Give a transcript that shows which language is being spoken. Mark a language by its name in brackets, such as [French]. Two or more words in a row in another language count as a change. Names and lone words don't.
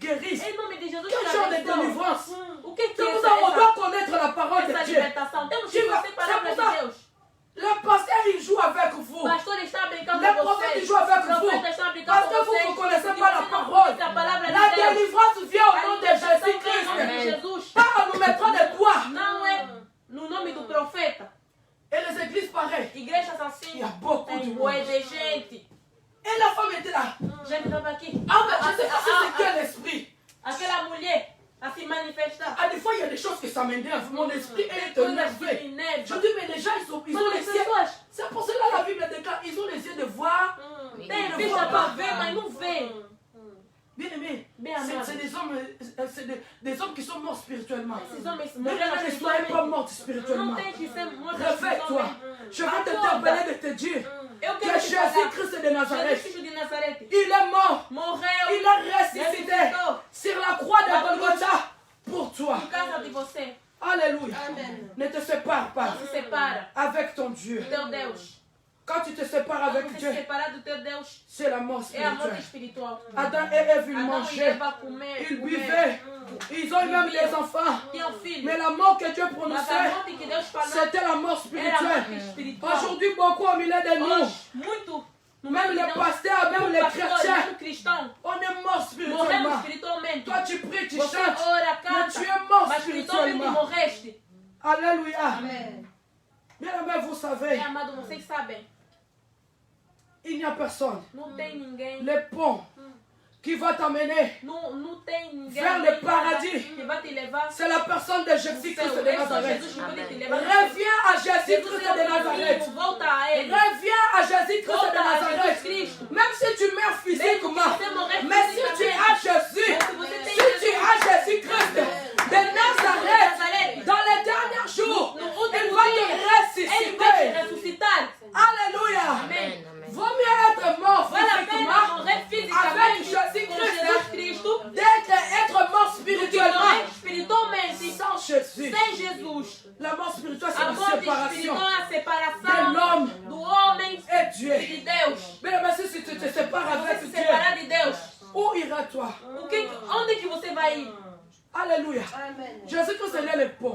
[French] Jésus-Christ? [Portuguese] Em nome de Jesus, [French] Quel genre de délivrance? [Portuguese] O que [French] C'est [Portuguese] é [French] pour ça qu'on [Portuguese] essa, [French] doit connaître la parole de [Portuguese] essa [French] Dieu. [Portuguese] libertação? Temos que [French] Tu vas- [Portuguese] conhecer a palavra [French] c'est [Portuguese] de [French] pour ça- [Portuguese] Deus. [French] Le pasteur, il joue avec vous. [Portuguese] Pastor está brincando [French] Les [Portuguese] com [French] prophètes, [Portuguese] vocês. [French] ils jouent avec [Portuguese] Os [French] vous. [Portuguese] profetas estão brincando [French] Parce [Portuguese] com [French] que vous [Portuguese] vocês. [French] ne connaissez [Portuguese] Porque [French] pas la [Portuguese] você não [French] parole. [Portuguese] conhece a palavra de [French] La [Portuguese] Deus. [French] délivrance vient au [Portuguese] A [French] nom de [Portuguese] libertação vem em [French] Jésus-Christ. [Portuguese] nome de Jesus. [French] Pas en nous mettant des doigts. [Portuguese] Não é no nome do profeta. [French] Et les églises pareilles. [Portuguese] Igrejas [French] Il [Portuguese] assim [French] y a beaucoup de [Portuguese] tem [French] monde. [Portuguese] bué de gente. [French] Et la femme était là. [Portuguese] Gente estava aqui. [French] Ah, mais je sais pas si c'est quel esprit. [Portuguese] Aquela mulher a se manifestar. [French] Ah, des fois, il y a des choses que ça m'énerve. Mon esprit est [Portuguese] Coisas que [French] énervé. [Portuguese] me enervam. [French] Je dis, mais les gens, ils ont [Portuguese] Mas [French] les [Portuguese] as [French] yeux. [Portuguese] pessoas [French] C'est pour cela que la Bible déclare, ils ont les yeux de voir. [Portuguese] têm Não vista vou para amar. ver, mas não vê. [French] Bien aimé, [Portuguese] Bem [French] c'est [Portuguese] amado. [French] des hommes, des hommes qui sont morts spirituellement. [Portuguese] Esses homens [French] Mais [Portuguese] morreram [French] ne soyez pas [Portuguese] espiritualmente. [French] morts spirituellement. [Portuguese] Não tem que ser mortos [French] Réveille-toi. [Portuguese] espiritualmente. [French] Je veux t'interpeller de te dire [Portuguese] Eu [French] que [Portuguese] quero te falar. [French] Jésus-Christ de [Portuguese] Jesus [French] Nazareth, [Portuguese] Cristo de Nazaré [French] il est mort. [Portuguese] morreu [French] Il est ressuscité [Portuguese] ressuscitou [French] sur la croix de Golgotha pour toi. [Portuguese] por causa de você. [French] Alléluia. Amen. Ne te sépare pas [Portuguese] Não se separa [French] avec ton Dieu. [Portuguese] do teu Deus. [French] Quand tu te sépares [Portuguese] Quando [French] avec [Portuguese] você se [French] Dieu, [Portuguese] separar do teu Deus, [French] c'est la mort [Portuguese] é a morte [French] spirituelle. [Portuguese] espiritual. [French] Adam et Ève, ils [Portuguese] Adão e [French] mangeaient, [Portuguese] Eva comer, [French] ils [Portuguese] comer. [French] buvaient, ils ont eu même des enfants. [Portuguese] Tinham filho. [French] Mais la mort que Dieu [Portuguese] Mas a [French] prononçait, [Portuguese] morte que Deus falou [French] c'était la mort [Portuguese] era a morte [French] spirituelle. [Portuguese] espiritual. [French] Aujourd'hui, beaucoup au milieu de nous, [Portuguese] Hoje, muito, no [French] même [Portuguese] meio [French] les [Portuguese] de [French] pasteurs, même les [Portuguese] pastores, [French] chrétiens, [Portuguese] mesmo cristãos, [French] on est mort [Portuguese] morremos [French] spirituellement. [Portuguese] espiritualmente. [French] Toi, tu pries, tu [Portuguese] Você [French] chantes, [Portuguese] ora, [French] mais [Portuguese] canta, [French] tu es mort [Portuguese] mas espiritualmente [French] spirituellement. [Portuguese] morreste. [French] Alléluia. Amen. Bien aimé, vous savez, [Portuguese] É, amado, vocês sabem, [French] il n'y a personne. [Portuguese] não tem ninguém, [French] Le pont qui va t'amener, [Portuguese] não tem ninguém [French] Vers le paradis. [Portuguese] que vai te levar [French] c'est la personne de Jésus-Christ de [Portuguese] é só [French] Nazareth. [Portuguese] Jesus que pode te levar. [French] Reviens à [Portuguese] Jesus [French] Jésus-Christ [Portuguese] é [French] de [Portuguese] o [French] Nazareth. [Portuguese] caminho, volta a Ele. [French] Reviens à Jésus-Christ de [Portuguese] Volta a Jesus [French] Nazareth. [Portuguese] Cristo. [French] Même si tu meurs physiquement, [Portuguese] Você morrer [French] mais si tu as Jésus, si tu as Jésus-Christ de Nazareth, dans les derniers jours, [Portuguese] No [French] il [Portuguese] último [French] va [Portuguese] dia, [French] te [Portuguese] Ele vai te [French] ressusciter. [Portuguese] ressuscitar. [French] Alléluia. [Portuguese] Amém. [French] Vaut mieux être mort [Portuguese] Vale a pena [French] physiquement [Portuguese] morrer [French] avec [Portuguese] fisicamente com [French] Jésus-Christ [Portuguese] Jesus Cristo [French] d'être être mort [Portuguese] do que [French] spirituellement [Portuguese] morrer espiritualmente [French] sans Jésus. [Portuguese] sem Jesus. [French] La mort spirituelle, c'est [Portuguese] A [French] la [Portuguese] morte [French] séparation [Portuguese] espiritual é a [French] de [Portuguese] separação [French] l'homme [Portuguese] do homem [French] et [Portuguese] e [French] Dieu. [Portuguese] de Deus. [French] Mais si tu te sépares [Portuguese] Você [French] avec [Portuguese] se [French] Dieu, [Portuguese] separar de Deus, [French] où iras-toi? [Portuguese] onde que você vai ir? [French] Alléluia. Amen. Jésus-Christ, il est le pont.